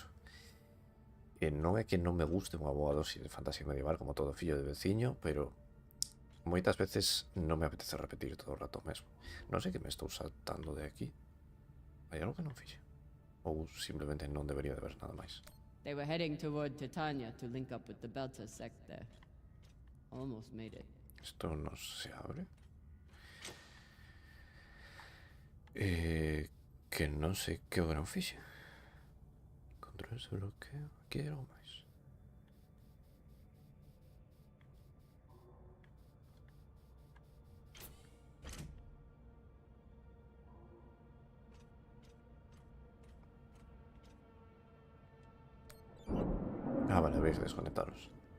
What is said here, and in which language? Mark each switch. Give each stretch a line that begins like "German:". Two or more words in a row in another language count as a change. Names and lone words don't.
Galician: E non é que non me guste unha boa dosis de fantasía medieval como todo fillo de veciño, pero moitas veces non me apetece repetir todo o rato mesmo. Non sei que me estou saltando de aquí. Hai algo que non fixe? Ou simplemente non debería de ver nada máis?
English: They were heading toward Titania to link up with the Belta sect there. Almost made it.
Spanish: Esto no se abre.
Galician: Que non sei que o gran fixe. Control ese bloqueo. Aquí hai algo máis. Ah, vale,
Spanish: habéis desconectaros.